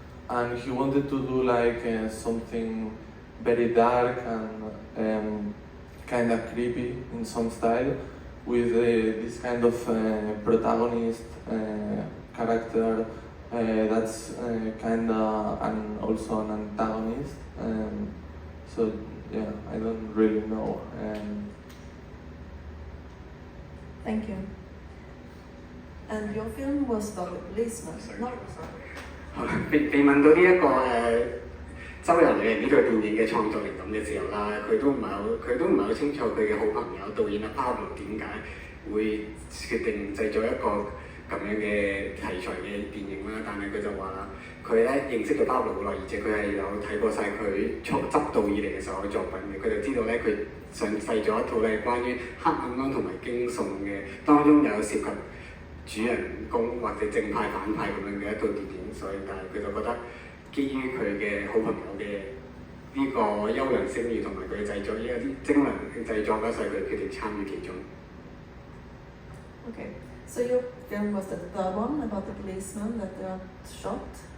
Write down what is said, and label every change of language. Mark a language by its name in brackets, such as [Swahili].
[English] And he wanted to do like something very dark and kind of creepy in some style, with this kind of protagonist character that's kind of and also an antagonist. So yeah, I don't really know. Thank you. And your film was about the policeman, not? [Cantonese] 被問到呢一個周遊旅人呢套電影嘅創作靈感嘅時候啦，佢都唔係好清楚佢嘅好朋友導演阿 pablo 點解會決定製作一個咁樣嘅題材嘅電影啦。但係佢就話啦，佢咧認識咗 pablo 好耐，而且佢係有睇過晒佢執導以嚟嘅所有作品嘅，佢就知道咧佢上製咗一套咧關於黑暗啦同埋驚悚嘅，當中有涉及主人公或者正派反派咁樣嘅一套電影，所以但係佢就覺得基於佢嘅好朋友嘅呢個優良聲譽同埋佢製作呢一啲精良嘅製作啦，所以佢決定參與其中。 [English] Okay, so your film was the third one about the policeman that got shot.